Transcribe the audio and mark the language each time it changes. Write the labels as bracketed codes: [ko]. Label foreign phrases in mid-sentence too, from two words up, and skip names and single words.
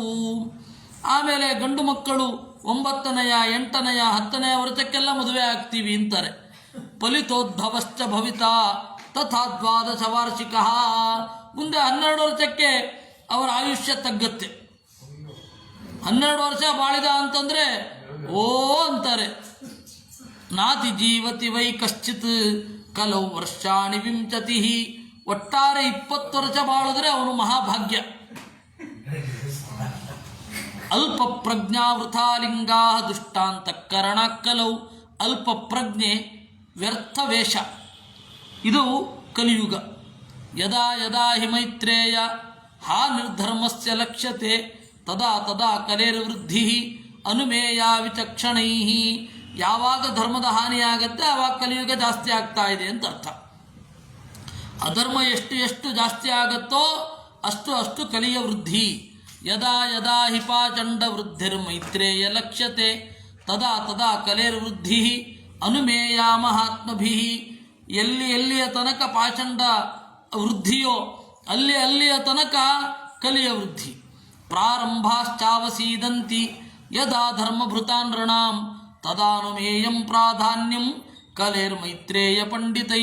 [kn] ಆಮೇಲೆ ಗಂಡು ಮಕ್ಕಳು 9ನೆಯ 8ನೆಯ 10ನೆಯ ವರ್ಷಕ್ಕೆಲ್ಲ ಮದುವೆ ಆಗ್ತೀವಿ ಅಂತಾರೆ. [sa] ಫಲಿತೋದ್ಭವಶ್ಚ ಭವಿತಾ ತಥಾ 12 ವಾರ್ಷಿಕ. [kn] ಮುಂದೆ 12 ವರ್ಷಕ್ಕೆ ಅವರ ಆಯುಷ್ಯ ತಗ್ಗತ್ತೆ. 12 ವರ್ಷ ಬಾಳಿದ ಅಂತಂದರೆ ಓ ಅಂತಾರೆ. [sa] ನಾತಿ ಜೀವತಿ ವೈ ಕಶ್ಚಿತ್ ಕಲವು ವರ್ಷಾಣಿ ವಿಂಶತಿ. [kn] ಒಟ್ಟಾರೆ 20 ವರ್ಷ ಬಾಳಿದ್ರೆ ಅವನು ಮಹಾಭಾಗ್ಯ. [sa] ಅಲ್ಪ ಪ್ರಜ್ಞಾವೃಥಾಲಿಂಗಾ ದುಷ್ಟಾಂತಕರಣ ಕಲವು. [kn] ಅಲ್ಪ ಪ್ರಜ್ಞೆ, ವ್ಯರ್ಥ ವೇಷ, ಇದು ಕಲಿಯುಗ. [sa] ಯದಾ ಯದಾ ಹಿ ಮೈತ್ರೇಯ ಹಾ ನಿರ್ಧರ್ಮಸ್ಯ ಲಕ್ಷ್ಯತೆ ತದಾ ತದಾ ಕಲೇರ್ವೃದ್ಧಿ ಅನುಮೇಯ ವಿಚಕ್ಷಣೈ. [kn] ಯಾವಾಗ ಧರ್ಮದ ಹಾನಿಯಾಗತ್ತೆ ಆವಾಗ ಕಲಿಯುಗ ಜಾಸ್ತಿ ಆಗ್ತಾ ಇದೆ ಅಂತ ಅರ್ಥ. ಅಧರ್ಮ ಎಷ್ಟು ಎಷ್ಟು ಜಾಸ್ತಿ ಆಗುತ್ತೋ ಅಷ್ಟು ಅಷ್ಟು ಕಲಿಯ ವೃದ್ಧಿ. [sa] ಯದಾ ಯದಾ ಹಿಪಾಚಂಡ ವೃದ್ಧಿರ್ಮೈತ್ರೇಯ ಲಕ್ಷ್ಯತೆ ತದಾ ತದಾ ಕಲೇರ್ವೃದ್ಧಿ ಅನುಮೇಯ ಮಹಾತ್ಮಭಿ. [kn] ಎಲ್ಲಿಯ ತನಕ ಪಾಷಂಡ ವೃದ್ಧಿಯೋ ಅಲ್ಲಿಯ ತನಕ ಕಲಿಯ ವೃದ್ಧಿ. [sa] ಪ್ರಾರಂಭಾಶ್ಚಾವಸೀದಂತಿ ಯದಾ ಧರ್ಮಭೃತಾನ್ ನೃಣಾಂ ತದಾನುಮೇಯಂ ಪ್ರಾಧಾನ್ಯಂ ಕಲೇರ್ಮೈತ್ರೇಯ ಪಂಡಿತೈ.